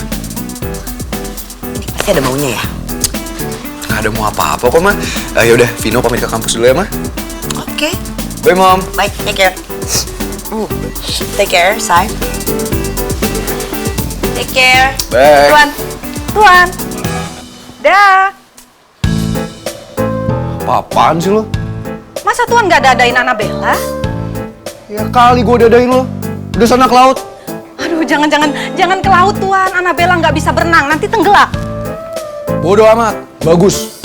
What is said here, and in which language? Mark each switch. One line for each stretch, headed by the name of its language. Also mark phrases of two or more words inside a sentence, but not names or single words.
Indonesian: Pasti ada maunya ya? Nggak ada mau apa-apa kok, Ma. Yaudah, Vino pamit ke kampus dulu ya, Ma. Oke.
English: Bye, Mom.
Indonesian: Baik,
English: take care. Take care, Sai. Take care. Bye.
Indonesian: Tuan. Dah. Apaan sih lo? Masa Tuhan gak dadain Annabella? Ya kali gue dadain lo. Udah sana ke laut. Aduh, jangan ke laut Tuhan. Annabella nggak bisa berenang, nanti tenggelam. Bodoh amat. Bagus.